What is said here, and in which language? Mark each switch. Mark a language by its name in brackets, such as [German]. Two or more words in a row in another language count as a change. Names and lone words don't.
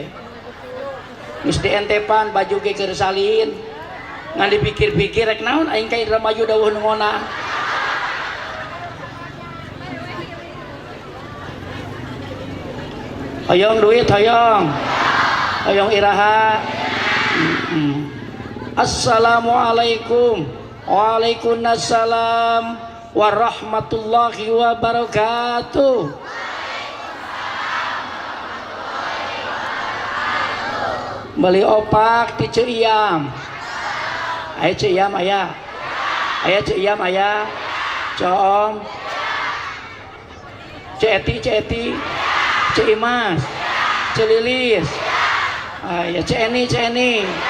[Sundanese] Geus dientepan baju ge keur salin. Ngan dipikir-pikir rek naon aing ka Indramayu dawuh nu ngona. Hoyong duit hoyong. Hoyong iraha. [Arabic] Assalamualaikum. وعليكم السلام ورحمة الله وبركاته. [Indonesian] Beli opak di Ceiyam. [Sundanese] Ayo Ceiyam aya. Aya Cik Iyam aya, Coom, Cik Eti, Cik Imas, Cik Lilis, aya Cik Eni.